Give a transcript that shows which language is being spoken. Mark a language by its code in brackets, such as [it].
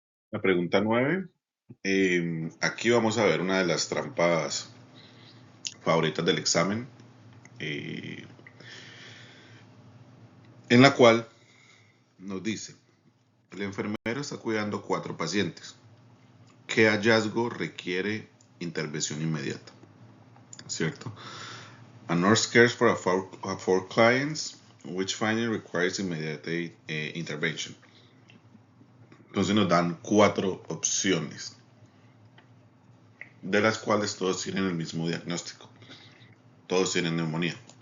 [es] La pregunta 9. Aquí vamos a ver una de las trampas favoritas del examen, eh, en la cual nos dice: el enfermero está cuidando 4 pacientes. ¿Qué hallazgo requiere intervención inmediata? ¿Cierto? [en] A nurse cares for 4 clients, which finding requires immediate intervention. [es] Entonces nos dan 4 opciones, de las cuales todos tienen el mismo diagnóstico. Todos tienen neumonía.